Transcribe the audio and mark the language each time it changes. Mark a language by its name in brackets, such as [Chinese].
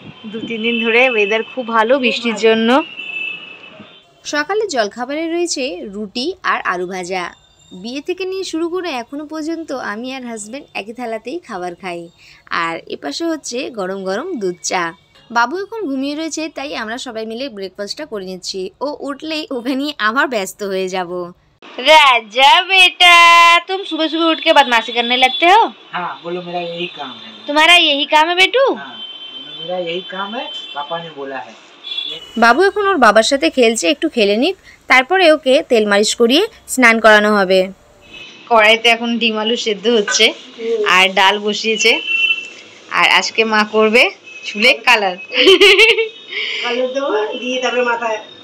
[Bangla] 2-3 দিন ধরে ওয়েদার খুব ভালো বৃষ্টির জন্য। সকালে জলখাবারে রয়েছে রুটি আর আলু ভাজা। বিয়ে থেকে নিয়ে শুরু করে এখনো পর্যন্ত আমি আর হাজব্যান্ড একই থালাতেই খাবার খাই। আর এপাশে হচ্ছে গরম গরম দুধ চা। বাবু এখন ঘুমিয়ে রয়েছে, তাই আমরা সবাই মিলে ব্রেকফাস্টটা করে নিচ্ছি। ও উঠলেই ওকে নিয়ে আবার ব্যস্ত হয়ে যাব। [Hindi] राजा बेटा, तुम सुबह सुबह उठ के बदमाशी करने लगते हो? हाँ, बोलो मेरा यही काम है। तुम्हारा यही काम है बेटू? हाँ, मेरा यही काम है, पापा ने बोला है। [Bangla] বাবু এখন ওর বাবার সাথে খেলছে, একটু খেলে নিক, তারপরে ওকে তেল মালিশ করিয়ে স্নান করানো হবে। কড়াইতে এখন ডিম আলু সেদ্ধ হচ্ছে আর ডাল বসিয়েছে। আর আজকে মা করবে চুলে কালার, কালো দেবো দিয়ে তারপরে মাথায়